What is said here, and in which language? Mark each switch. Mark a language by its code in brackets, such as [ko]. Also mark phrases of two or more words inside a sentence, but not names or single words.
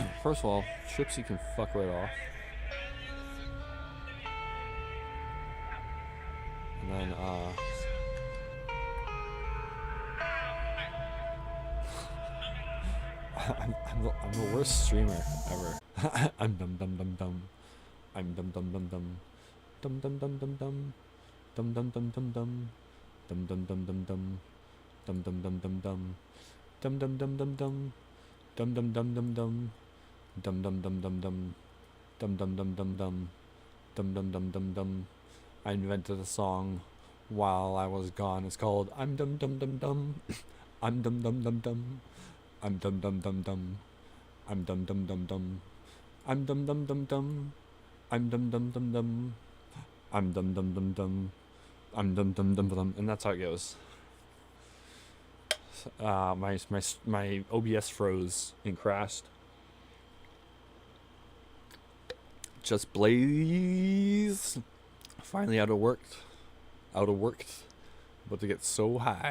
[en] First of all, Tripsy can fuck right off. And then, I'm the worst streamer ever. I'm dum dum dum dum. I'm dum dum dum dum. Dum dum dum dum dum. Dum dum dum dum dum. Dum dum dum dum dum. Dum dum dum dum dum. Dum dum dum dum dum. Dum dum dum dum dum. Dum dum dum dum dum. Dum dum dum dum dum. Dum dum dum dum dum. I invented a song while I was gone. It's called I'm dum dum dum dum. I'm dum dum dum dum. I'm dum dum dum dum. I'm dum dum dum dum. I'm dum dum dum dum. I'm dum dum dum dum. I'm dum dum dum dum. I'm dum dum dum dum. And that's how it goes. My OBS froze and crashed. Just Blaze. Finally out of work. About to get so high.